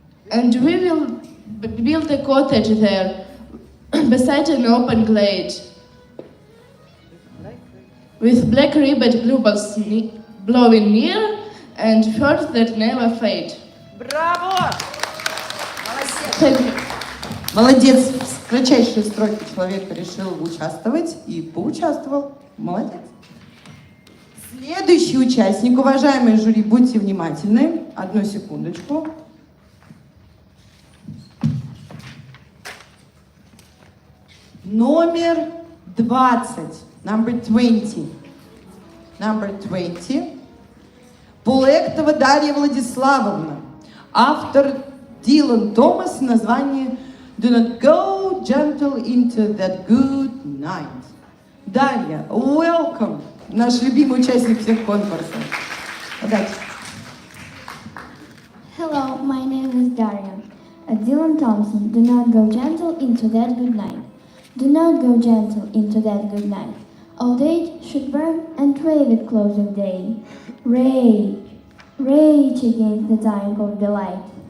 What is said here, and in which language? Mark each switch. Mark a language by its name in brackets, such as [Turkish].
[English] And we will build a cottage there, beside an open glade, with black ribbed bluebells blowing near, and birds that never fade. [Russian] Браво! Молодец. В кратчайшие строки человек решил участвовать и поучаствовал. Молодец. Следующий участник, уважаемые жюри, будьте внимательны. Одну секундочку. Номер 20. [English] Number 20. Number 20. [Russian] Пулектова Дарья Владиславовна. Автор Дилан Томас. [English] Название Do not go gentle into that good night. Дарья, welcome. [Russian] Наш любимый участник всех конкурсов. Удачи. [English] Hello, my name is Daria. Dylan Thompson, do not go gentle into that good night. Do not go gentle into that good night. Old age should burn and rave at close of day. Rage, rage against the dying of the light.